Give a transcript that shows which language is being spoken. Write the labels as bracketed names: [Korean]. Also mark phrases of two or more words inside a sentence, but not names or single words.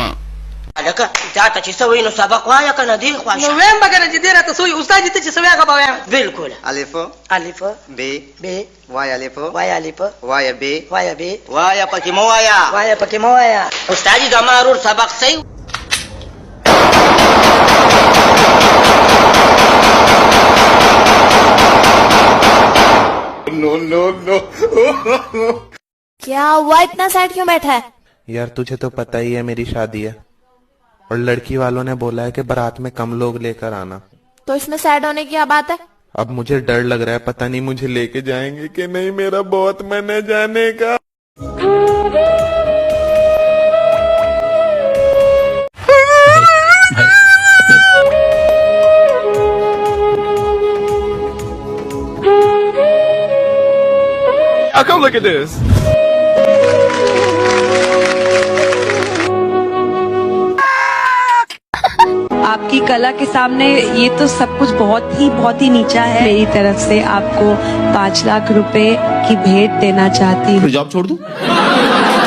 [Pashto] هلکه تا ته چې څه وایي نو سبق وایه که نه دې خوا شه. نو ویم به که نه چې دې راته څه وایي استاد دې ته چې څه وایه هغه به وایم. بلکل. الف الف ب ب وای الف وای الف وای ب وای ب وای پکې مو وایا وای پکې مه وایه. استاد زما ورور سبق صحیح [Hindi] क्या हुआ इतना सैड क्यों बैठा है? यार तुझे तो पता ही है मेरी शादी है और लड़की वालों ने बोला है कि बारात में कम लोग लेकर आना. तो इसमें सैड होने की क्या बात है? अब मुझे डर लग रहा है पता नहीं मुझे लेके जाएंगे कि नहीं. मेरा बहुत मन है जाने का. [English] Oh, come look at this. [Hindi] आपकी कला के सामने ये तो सब कुछ बहुत ही नीचा है. मेरी तरफ से आपको 5 लाख रुपए की भेंट देना चाहती हूँ.